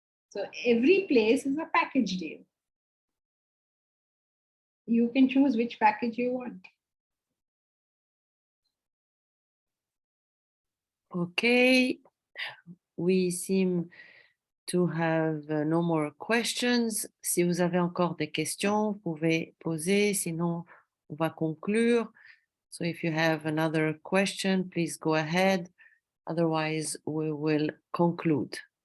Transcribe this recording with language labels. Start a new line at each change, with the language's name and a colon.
English: So every place is a package deal. You can choose which package you want. Okay, we seem to have no more questions.
French: Si vous avez encore des questions, vous pouvez poser, sinon on va conclure.
English: So if you have another question, please go ahead. Otherwise, we will conclude.